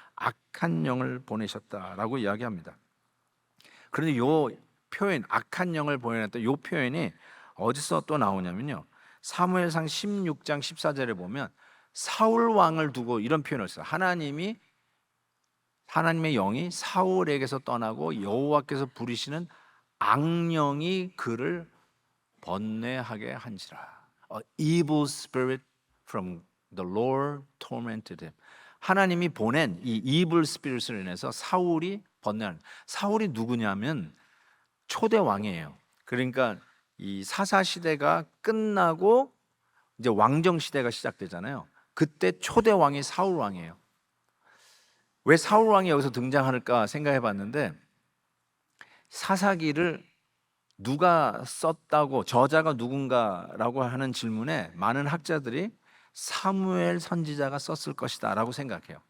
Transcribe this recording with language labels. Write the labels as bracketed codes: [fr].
[ko] 악한 영을 보내셨다라고 이야기합니다. 그런데 요 표현, 악한 영을 보내셨다, 요 표현이 어디서 또 나오냐면요, 사무엘상 16장 14절에 보면 사울 왕을 두고 이런 표현을 써요. 하나님의 영이 사울에게서 떠나고 여호와께서 부리시는 악령이 그를 번뇌하게 한지라. [en] A evil spirit from the Lord tormented him. [ko] 하나님이 보낸 이 [en] evil spirit [ko] 을 인해서 사울이 번뇌한. 사울이 누구냐면 초대 왕이에요. 그러니까 이 사사 시대가 끝나고 이제 왕정 시대가 시작되잖아요. 그때 초대 왕이 사울 왕이에요. 왜 사울 왕이 여기서 등장할까 생각해 봤는데, 사사기를 누가 썼다고, 저자가 누군가라고 하는 질문에 많은 학자들이 사무엘 선지자가 썼을 것이다 라고 생각해요.